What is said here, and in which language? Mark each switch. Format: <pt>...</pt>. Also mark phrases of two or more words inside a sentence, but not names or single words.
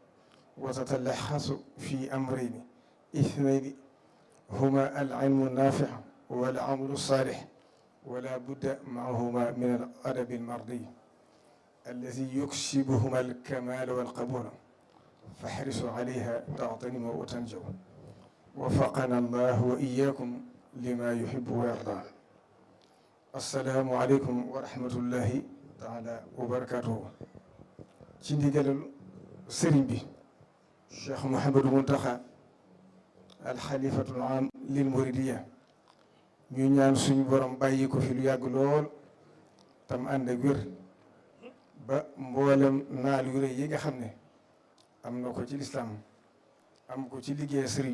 <ar>وتتلخص في أمرين اثنين هما العلم النافع والعمل الصالح ولا بد معهما من الأدب المرضي الذي يكسبهما الكمال والقبول فاحرصوا عليها تغتنموا وتنجوا. وفقنا الله وإياكم لما يحب ويرضى. السلام عليكم ورحمة الله تعالى وبركاته.</ar> <wo>ci ndigalal sëriñ bi Cheikh Mouhamadou Mountakha</wo> <ar>الخليفة العام للمريدية</ar> <wo>ñu ñaan suñu borom bàyyi ko fi lu yàgg lool tam ànd ak wér ba mboolem naal yu rëy yi nga xam ne am na ko ci lislaam am ko ci liggéey Sëriñ</wo>